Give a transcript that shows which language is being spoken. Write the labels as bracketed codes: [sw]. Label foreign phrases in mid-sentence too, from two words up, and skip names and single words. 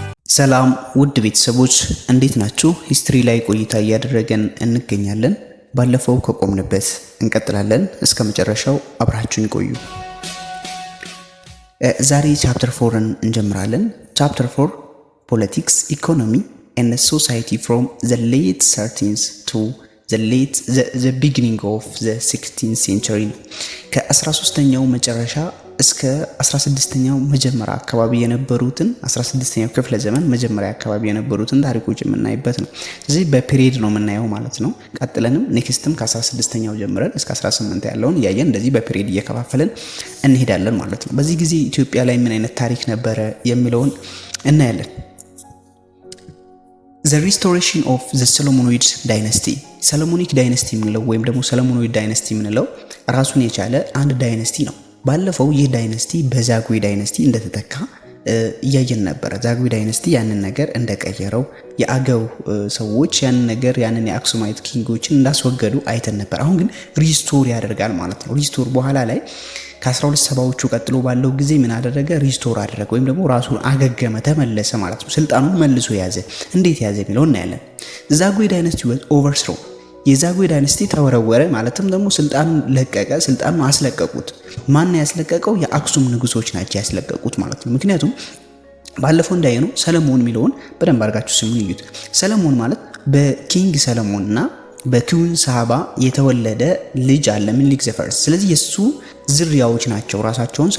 [am] ሰላም ውድ ቤተሰቦች እንዴት ናችሁ? ሂስትሪ ላይ ቆይታ እያደረገን እንገኛለን። ባለፈው ከቆምንበት እንቀጥላለን። እስከ መጨረሻው አብራችሁን ቆዩ። ዛሬ ቻፕተር 4ን እንጀምራለን። [en] chapter 4 politics [am] ኢኮኖሚ [en] and society from the late 13th to the beginning of the 16th century [am] ከ13ኛው መጨረሻ እስከ 16ኛው መጀመሪያ አካባቢ የነበሩትን 16ኛው ክፍለ ዘመን መጀመሪያ አካባቢ የነበሩትን ታሪኮች የምናይበት ነው። እዚህ በፔሪድ ነው የምናየው ማለት ነው። ቀጥለንም ኔክስትም ከ16ኛው ጀምረን እስከ 18 ያለውን ያየን እንደዚህ በፔሪድ እየከፋፈለን እንሄዳለን ማለት ነው። በዚህ ጊዜ ኢትዮጵያ ላይ ምን አይነት ታሪክ ነበረ የሚለውን እናያለን። [en] The restoration of the Solomonic dynasty [am] ሰሎሞኒክ ዳይነስቲ የምንለው ወይም ደግሞ ሰሎሞኖይድ ዳይነስቲ የምንለው ራሱን የቻለ አንድ ዳይነስቲ ነው። ባለፈው ይህ ዳይነስቲ በዛጉዌ ዳይነስቲ እንደተተካ እያየን ነበር። ዛጉዌ ዳይነስቲ ያንን ነገር እንደቀየረው የአገው ሰዎች ያንን ነገር ያንን የአክሱማይት ኪንጎችን እንዳስወገዱ አይተን ነበር። አሁን ግን ሪስቶር ያደርጋል ማለት ነው። ሪስቶር በኋላ ላይ ከ1270ዎቹ ቀጥሎ ባለው ጊዜ ምን አደረገ? ሪስቶር አደረገ ወይም ደግሞ ራሱን አገገመ፣ ተመለሰ ማለት ነው። ስልጣኑን መልሶ ያዘ። እንዴት ያዘ የሚለው እናያለን። ዛጉዌ ዳይነስቲ [en] was overthrown [am] የዛጉዌ ዳይነስቲ ተወረወረ ማለትም ደግሞ ስልጣኑን ለቀቀ። ስልጣኑን አስለቀቁት። ማን ያስለቀቀው? የአክሱም ንጉሶች ናቸው ያስለቀቁት ማለት ነው። ምክንያቱም ባለፈው እንዳየነው ሰለሞን የሚለውን በደንብ አድርጋችሁ ስሙን ይዩት። ሰለሞን ማለት በኪንግ ሰለሞን እና በኩዊን ሳባ የተወለደ ልጅ አለ፣ ምኒልክ ዘ ፈርስት። ስለዚህ የሱ ዝርያዎች ናቸው ራሳቸውን